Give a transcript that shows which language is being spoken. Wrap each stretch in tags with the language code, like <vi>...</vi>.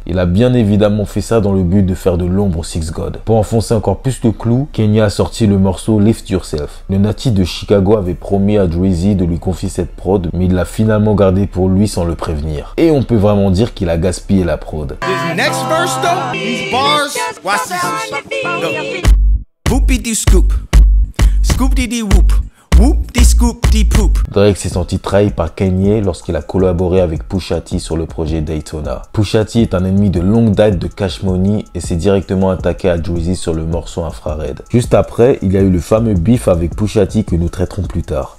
<fr>Il a bien évidemment fait ça dans le but de faire de l'ombre au Six God. Pour enfoncer encore plus le clou, Kanye a sorti le morceau Lift Yourself. Le natif de Chicago avait promis à Dre-Z de lui confier cette prod, mais il l'a finalement gardé pour lui sans le prévenir. Et on peut vraiment dire qu'il a gaspillé la prod.</fr> <en>Next verse though, these bars, watch this. Boopity scoop, scoop-dee whoop. Whoop des scoop des poop.</en> <fr>Drake s'est senti trahi par Kanye lorsqu'il a collaboré avec Pusha T sur le projet Daytona. Pusha T est un ennemi de longue date de Cash Money et s'est directement attaqué à Dre-Z sur le morceau Infrared. Juste après, il y a eu le fameux beef avec Pusha T que nous traiterons plus tard.</fr>